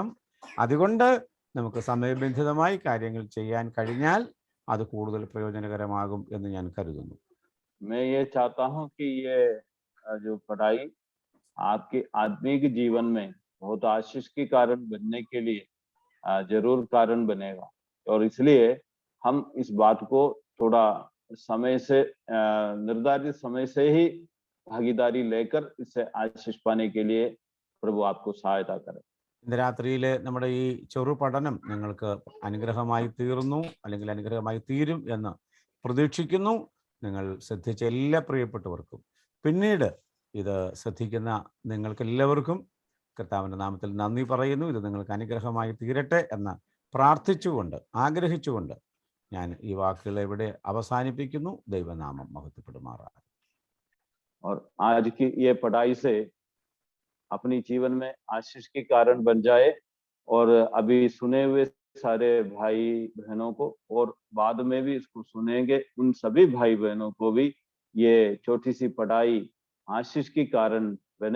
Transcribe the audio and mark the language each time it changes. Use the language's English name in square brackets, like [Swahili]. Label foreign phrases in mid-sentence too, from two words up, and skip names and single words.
[Malayalam] അതുകൊണ്ട് നമുക്ക് സമയബന്ധിതമായി കാര്യങ്ങൾ ചെയ്യാൻ കഴിഞ്ഞാൽ അത് കൂടുതൽ പ്രയോജനകരമാകും എന്ന് ഞാൻ കരുതുന്നു. [Hindi] मैं ये चाहता हूं कि ये जो पढ़ाई आपके आत्मिक जीवन में बहुत आशीष के कारण बनने के लिए जरूर कारण बनेगा, और इसलिए हम इस बात को थोड़ा समय से निर्धारित समय से ही भागीदारी लेकर इससे आशीष पाने के लिए प्रभु आपको सहायता करे. [Malayalam] ഇന്ന് രാത്രിയിലെ നമ്മുടെ ഈ ചെറു പഠനം നിങ്ങൾക്ക് അനുഗ്രഹമായി തീർന്നു അല്ലെങ്കിൽ അനുഗ്രഹമായി തീരും എന്ന് പ്രതീക്ഷിക്കുന്നു. നിങ്ങൾ ശ്രദ്ധിച്ച എല്ലാ പ്രിയപ്പെട്ടവർക്കും പിന്നീട് ഇത് ശ്രദ്ധിക്കുന്ന നിങ്ങൾക്കെല്ലാവർക്കും കർത്താവിൻ്റെ നാമത്തിൽ നന്ദി പറയുന്നു. ഇത് നിങ്ങൾക്ക് അനുഗ്രഹമായി തീരട്ടെ എന്ന് പ്രാർത്ഥിച്ചുകൊണ്ട് ആഗ്രഹിച്ചുകൊണ്ട് ഞാൻ ഈ വാക്കുകൾ ഇവിടെ അവസാനിപ്പിക്കുന്നു. ദൈവനാമം മഹത്വപ്പെടുമാറാകട്ടെ. [Hindi] और आज की ये पढ़ाई से अपनी जीवन में आशीष के कारण बन जाए, और अभी सुने हुए सारे भाई बहनों को और बाद में भी इसको सुनेंगे उन सभी भाई बहनों को भी ये छोटी सी पढ़ाई आशीष के कारण बने.